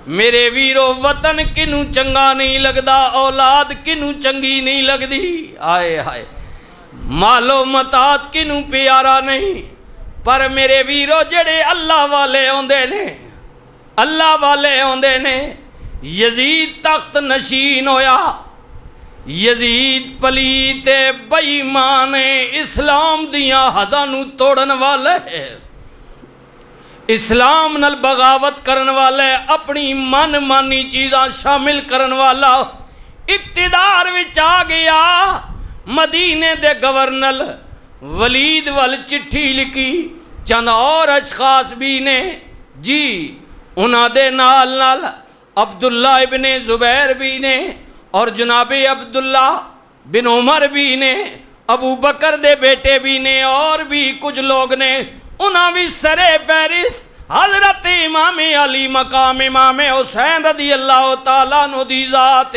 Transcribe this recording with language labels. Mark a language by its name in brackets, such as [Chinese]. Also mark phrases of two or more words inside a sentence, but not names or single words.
[Punjabi] میرے ویرو وطن کنوں چنگا نہیں لگدا، اولاد کنوں چنگی نہیں لگدی، آئے ہائے مالو متات کنوں پیارا نہیں، پر میرے ویرو جڑے اللہ والے ہوندے نے، اللہ والے ہوندے نے۔ یزید تخت نشین ہویا، یزید پلیت بے ایمان اسلام دیاں حداں نو توڑن والے، اسلام نال بغاوت کرن والے، اپنی من مانی چیزاں شامل کرن والا اقتدار وچ آ گیا۔ مدینے دے گورنر ولید وال چٹھی لکھی، چند اور اشخاص بھی نے جی، انہاں دے نال نال عبداللہ ابن زبیر بھی نے، اور جناب عبداللہ بن عمر بھی نے، ابو بکر دے بیٹے بھی نے، اور بھی کچھ لوگ نے۔ انہاں بھی سرے فہرست حضرت امام علی مقام امام حسین [Arabic] رضی اللہ تعالیٰ عنہ [Punjabi] دی ذات۔